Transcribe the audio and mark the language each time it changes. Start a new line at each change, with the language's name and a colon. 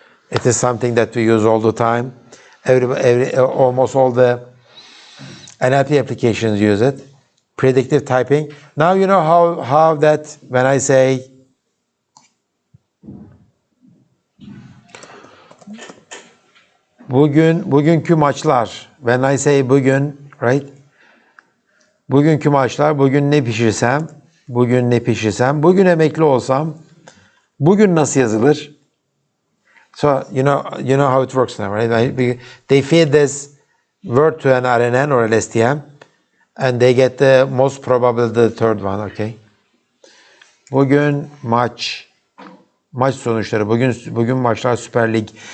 English: It is something that we use all the time. Almost all the NLP applications use it. Predictive typing. Now you know how that when I say
Turkish: bugünkü maçlar,
English: when I say
Turkish: bugün,
English: right?
Turkish: Bugünkü maçlar, bugün ne pişirsem, bugün emekli olsam, bugün nasıl yazılır?
English: So you know how it works now, right? They feed this word to an RNN or LSTM, and they get the most probable the third one, okay?
Turkish: Bugün maç sonuçları. Bugün maçlar Süper Lig.